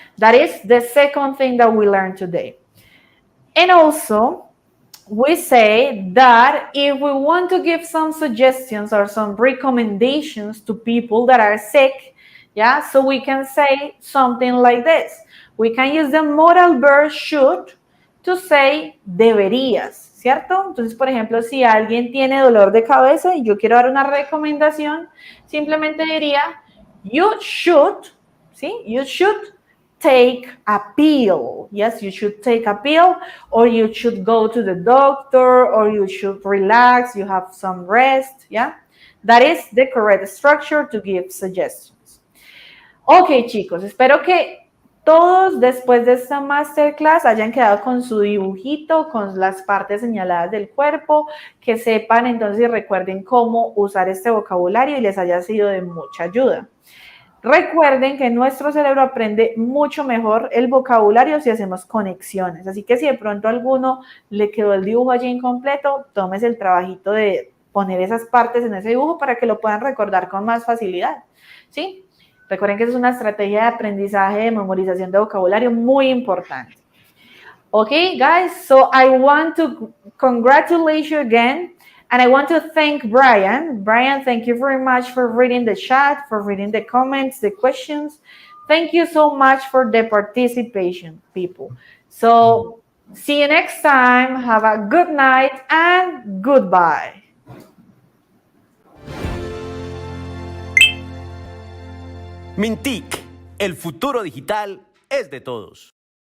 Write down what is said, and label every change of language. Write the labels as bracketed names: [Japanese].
[English] That is the second thing that we learned today. And also, we say that if we want to give some suggestions or some recommendations to people that are sick, yeah, so we can say something like this. We can use the modal verb should to say [Spanish] deberías, ¿cierto? Entonces, por ejemplo, si alguien tiene dolor de cabeza y yo quiero dar una recomendación, simplemente diría, [English] you should, [Spanish] ¿sí? [English] You should take a pill. Yes, you should take a pill, or you should go to the doctor, or you should relax, you have some rest, yeah? That is the correct structure to give suggestions. [Spanish] Ok, chicos, espero que todos después de esta masterclass hayan quedado con su dibujito, con las partes señaladas del cuerpo, que sepan entonces y recuerden cómo usar este vocabulario y les haya sido de mucha ayuda. Recuerden que nuestro cerebro aprende mucho mejor el vocabulario si hacemos conexiones. Así que si de pronto a alguno le quedó el dibujo allí incompleto, tómese el trabajito de poner esas partes en ese dibujo para que lo puedan recordar con más facilidad, ¿sí? Recuerden que es una estrategia de aprendizaje, de memorización de vocabulario muy importante. [English] Okay, guys, so I want to congratulate you again. And I want to thank Brian. Brian, thank you very much for reading the chat, for reading the comments, the questions. Thank you so much for the participation, people. So see you next time. Have a good night and goodbye. [Spanish] Mintic, el futuro digital es de todos.